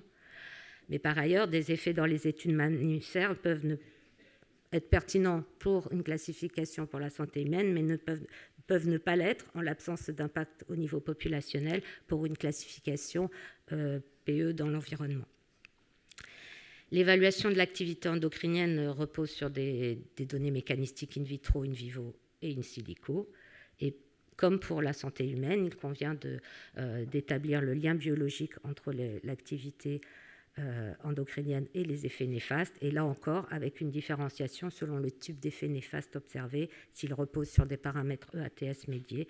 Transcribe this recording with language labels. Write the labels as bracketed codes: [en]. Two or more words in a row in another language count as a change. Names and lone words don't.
[fr] Mais par ailleurs, des effets dans les études mammifères peuvent être pertinents pour une classification pour la santé humaine, mais peuvent ne pas l'être en l'absence d'impact au niveau populationnel pour une classification PE dans l'environnement. L'évaluation de l'activité endocrinienne repose sur des données mécanistiques [la] in vitro, in vivo [fr] et [la] in silico. [fr] Et comme pour la santé humaine, il convient d'établir le lien biologique entre l'activité endocrinienne et les effets néfastes, et là encore avec une différenciation selon le type d'effet néfaste observé, s'il repose sur des paramètres EATS médiés.